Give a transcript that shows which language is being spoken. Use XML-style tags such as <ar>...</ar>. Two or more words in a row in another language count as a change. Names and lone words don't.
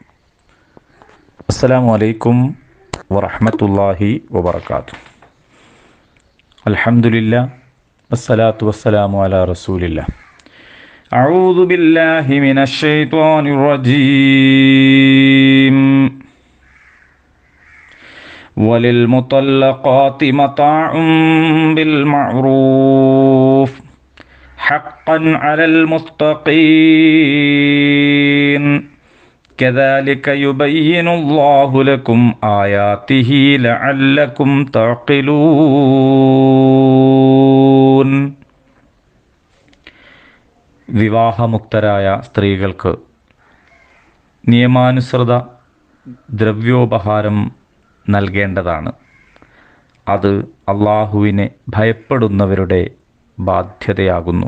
<ar>السلام عليكم ورحمة الله وبركاته. الحمد لله والصلاة والسلام على رسول الله. أعوذ بالله من الشيطان الرجيم. وللمطلقات متاع بالمعروف حقا على المتقين كذلك يبين الله لكم آياته لعلكم تعقلون.</ar> <ml>വിവാഹമുക്തരായ സ്ത്രീകൾക്ക് നിയമാനുസൃത ദ്രവ്യോപഹാരം നൽകേണ്ടതാണ്. അത് അള്ളാഹുവിനെ ഭയപ്പെടുന്നവരുടെ ബാധ്യതയാകുന്നു.</ml>